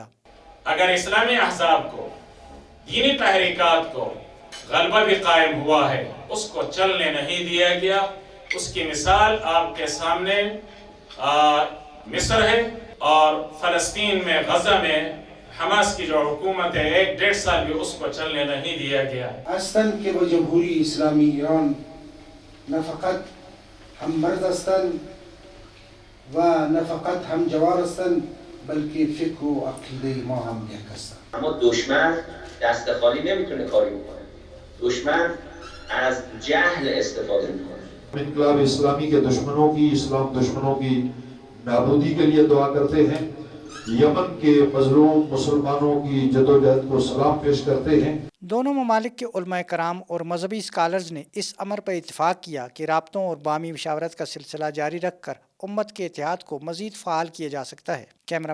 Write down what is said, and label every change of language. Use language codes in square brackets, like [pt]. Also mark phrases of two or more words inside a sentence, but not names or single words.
[ur] اگر اسلامی احزاب کو، دینی تحریکات کو غلبہ بھی قائم ہوا ہے، اس کو چلنے نہیں دیا گیا۔ اس کی مثال آپ کے سامنے مصر ہے، اور فلسطین میں غزہ میں حماس کی جو حکومت ہے 1.5 سال بھی اس کو چلنے نہیں دیا گیا۔ [fa] هستند که با جمهوری اسلامی ایران نه فقط هم مرز هستند و نه فقط هم جوار هستند بلکه فکر و عقیده ما هم یک هستند. اما دشمن دست خالی نمیتونه کاری بکنه. دشمن از جهل استفاده میکنه. [ur] انقلاب اسلامی کے دشمنوں کی، اسلام دشمنوں کی نابودی کے لیے دعا کرتے ہیں۔ یمن کے مظلوم مسلمانوں کی جدوجہد کو سلام پیش کرتے ہیں۔ دونوں ممالک کے علماء کرام اور مذہبی اسکالرز نے اس امر پر اتفاق کیا کہ رابطوں اور باہمی مشاورت کا سلسلہ جاری رکھ کر امت کے اتحاد کو مزید فعال کیا جا سکتا ہے۔